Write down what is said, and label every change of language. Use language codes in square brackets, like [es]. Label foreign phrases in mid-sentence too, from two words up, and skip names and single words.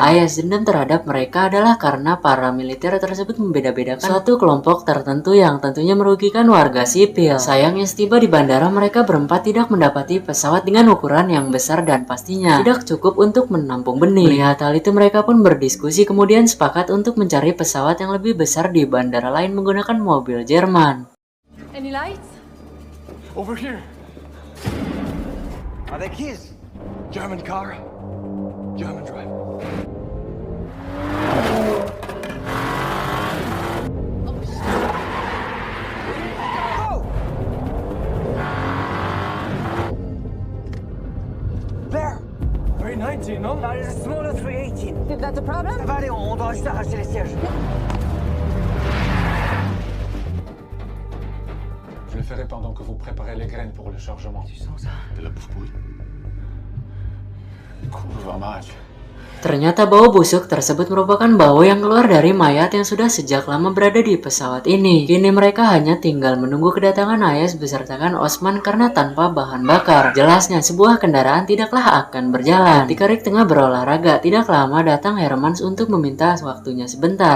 [id] Ayaz dendam terhadap mereka adalah karena para militer tersebut membeda-bedakan suatu kelompok tertentu yang tentunya merugikan warga sipil. Sayangnya setiba di bandara, mereka berempat tidak mendapati pesawat dengan ukuran yang besar dan pastinya tidak cukup untuk menampung benih. Melihat hal itu, mereka pun berdiskusi kemudian sepakat untuk mencari pesawat yang lebih besar di bandara lain menggunakan mobil Jerman. [en] Any lights? Over here. Are they keys? German car. German driver. There! 319, no? That is a smaller 318. Is that the problem? [fr] Ça va aller, on doit juste arracher les sièges. Je le ferai pendant que vous préparez les graines pour le chargement. Tu sens ça? De la bouffe pourrie. [pl] Kurwa mać. [id] Ternyata bau busuk tersebut merupakan bau yang keluar dari mayat yang sudah sejak lama berada di pesawat ini. Kini mereka hanya tinggal menunggu kedatangan Ayaz besertakan Osman karena tanpa bahan bakar. Jelasnya sebuah kendaraan tidaklah akan berjalan. Ketika Rick tengah berolahraga, tidak lama datang Hermans untuk meminta waktunya sebentar.